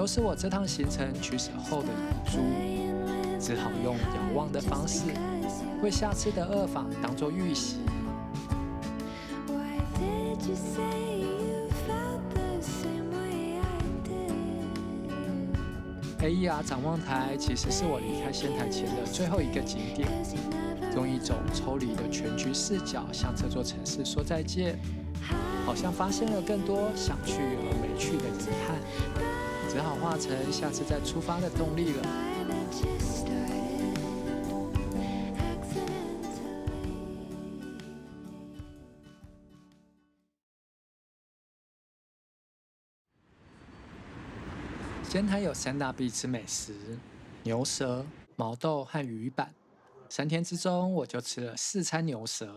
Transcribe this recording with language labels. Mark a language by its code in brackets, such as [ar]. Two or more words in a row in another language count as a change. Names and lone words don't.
[zh] 是我這趟行程取捨後的遺珠，只好用遙望的方式，為下次的二訪當作預習。AER 展望台其實是我離開仙台前的最後一個景點，用一種抽離的全局視角向這座城市說再見，好像發現了更多想去而沒去的遺憾。只好化成下次再出發的動力了。仙台有3大必吃美食：牛舌、毛豆和魚板。3天之中，我就吃了4餐牛舌。